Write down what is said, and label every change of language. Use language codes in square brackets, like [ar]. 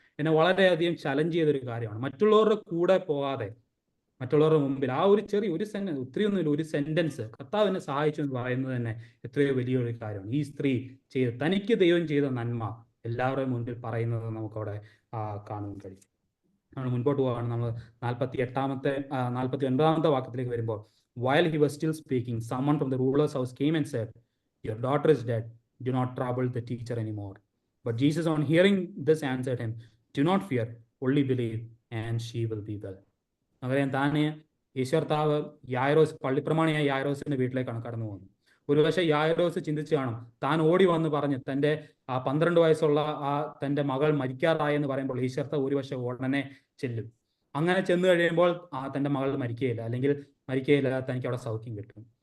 [ml] എന്നെ വളരെയധികം ചലഞ്ച് ചെയ്തൊരു കാര്യമാണ്. മറ്റുള്ളവരുടെ കൂടെ പോകാതെ മറ്റുള്ളവരുടെ മുമ്പിൽ ആ ഒരു ചെറിയ സെന്റൻസ്, ഒത്തിരിയൊന്നുമില്ല, ഒരു സെന്റൻസ് കർത്താവ് എന്നെ സഹായിച്ചു എന്ന് പറയുന്നത് തന്നെ എത്രയോ വലിയൊരു കാര്യമാണ്. ഈ സ്ത്രീ തനിക്ക് ദൈവം ചെയ്ത നന്മ എല്ലാവരുടെയും മുൻപിൽ പറയുന്നത് നമുക്കവിടെ കാണാൻ കഴിയും. നമ്മൾ മുൻപോട്ട് പോവുകയാണ്. നമ്മൾ 49ാമത്തെ വാക്യത്തിലേക്ക് വരുമ്പോൾ, [en] while he was still speaking, someone from the ruler's house came and said, your daughter is dead. Do not trouble the teacher anymore. But Jesus, on hearing this, answered him, do not fear, only believe, and she will be well. [ml] നമുക്കറിയാം, താനെ ഈശ്വർത്താവ് പള്ളിപ്രമാണിയായ യായിറോസിന്റെ വീട്ടിലേക്കാണ് കടന്നു പോകുന്നത്. ഒരുപക്ഷെ യായിറോസ് ചിന്തിച്ചു കാണും, താൻ ഓടി വന്ന് പറഞ്ഞ് തൻ്റെ 12 വയസ്സുള്ള തൻ്റെ മകൾ മരിക്കാറായെന്ന് പറയുമ്പോൾ ഈശ്വർത്താവ് ഒരുപക്ഷെ ഉടനെ ചെല്ലും. അങ്ങനെ ചെന്ന് കഴിയുമ്പോൾ തൻ്റെ മകൾ മരിക്കുകയില്ല, അല്ലെങ്കിൽ മരിക്കുകയില്ല, തനിക്ക് അവിടെ സൗഖ്യം കിട്ടും.